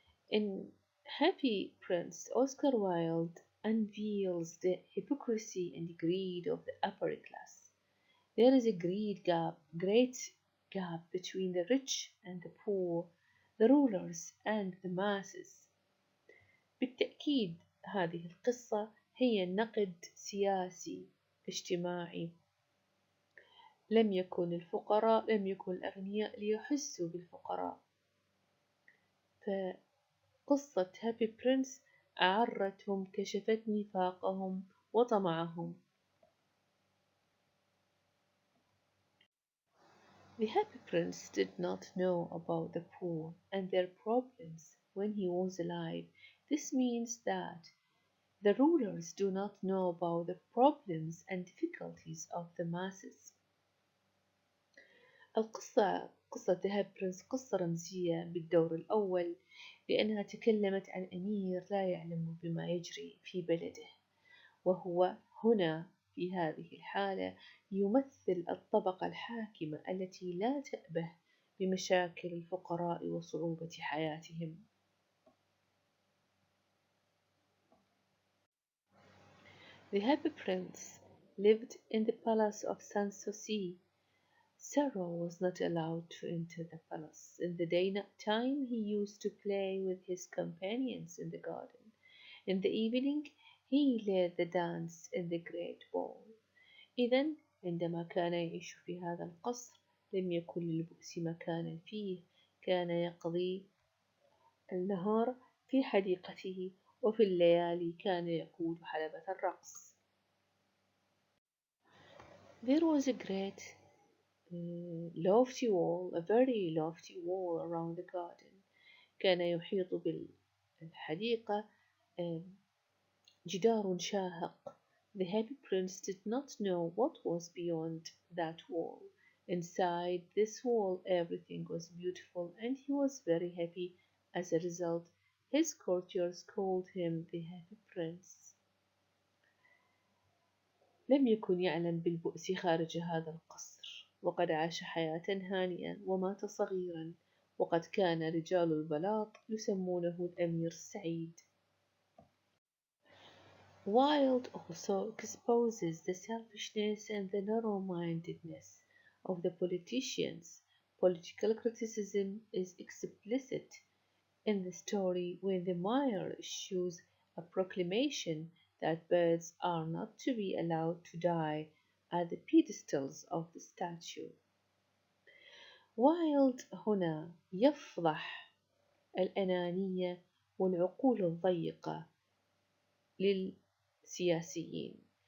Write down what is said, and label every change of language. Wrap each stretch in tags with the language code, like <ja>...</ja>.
<en>In Happy Prince, Oscar Wilde unveils the hypocrisy and greed of the upper class. There is a great gap between the rich and the poor, the rulers and the masses.</en> <ar>بالتأكيد هذه القصة هي نقد سياسي اجتماعي. لم يكن الأغنياء ليحسوا بالفقراء، فقصة هابي برنس أعرتهم، كشفت نفاقهم وطمعهم.</ar> <en>The Happy Prince did not know about the poor and their problems when he was alive. This means that the rulers do not know about the problems and difficulties of the masses.</en> <ar>قصة The Happy Prince قصة رمزية بالدور الأول، لأنها تكلمت عن أمير لا يعلم بما يجري في بلده، وهو هنا في هذه الحالة يمثل الطبقة الحاكمة التي لا تأبه بمشاكل الفقراء وصعوبة حياتهم.</ar> <en>The Happy Prince lived in the palace of Sanssouci. Sarah was not allowed to enter the palace. In the daytime he used to play with his companions in the garden. In the evening he led the dance in the great ball.</en> <ar>إذن عندما كان يعيش في هذا القصر لم يكن للبؤس مكانا فيه، كان يقضي النهار في حديقته، وفي الليالي كان يقود حلبة الرقص.</ar> <en>There was a great lofty wall, a very lofty wall around the garden.</en> <ar>كان يحيط بالحديقة جدار شاهق.</ar> <en>The Happy Prince did not know what was beyond that wall. Inside this wall everything was beautiful, and he was very happy. As a result, his courtiers called him the Happy Prince.</en> <ar>لم يكن يعلم بالبؤس خارج هذا القصر، وقد عاش حياة هانئة ومات صغيرا، وقد كان رجال البلاط يسمونه الأمير السعيد.</ar> <en>Wilde also exposes the selfishness and the narrow-mindedness of the politicians. Political criticism is explicit in the story when the mayor issues a proclamation that birds are not to be allowed to die at the pedestals of the statue.</en> <ar>وايلد هنا يفضح الأنانية والعقول الضيقة للسياسيين.</ar>